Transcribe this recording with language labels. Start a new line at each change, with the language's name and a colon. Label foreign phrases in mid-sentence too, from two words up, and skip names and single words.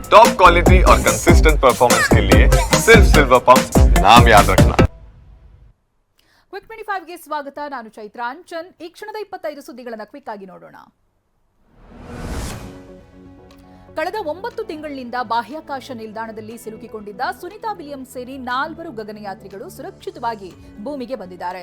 English: top quality
Hindi: और
English: consistent performance
Hindi: के लिए सिर्फ सिल्वर पंप नाम याद रखना।
Kannada: ಕ್ವಿಕ್ 25ಗೆ ಸ್ವಾಗತ. ನಾನು ಚೈತ್ರ ಅಂಚನ್. ಈ ಕ್ಷಣದ 25 ಸುದ್ದಿಗಳನ್ನು ಕ್ವಿಕ್ ಆಗಿ ನೋಡೋಣ. ಕಳೆದ 9 ತಿಂಗಳಿನಿಂದ ಬಾಹ್ಯಾಕಾಶ ನಿಲ್ದಾಣದಲ್ಲಿ ಸಿಲುಕಿಕೊಂಡಿದ್ದ ಸುನಿತಾ ವಿಲಿಯಮ್ಸ್ ಸೇರಿ 4 ಗಗನಯಾತ್ರಿಗಳು ಸುರಕ್ಷಿತವಾಗಿ ಭೂಮಿಗೆ ಬಂದಿದ್ದಾರೆ.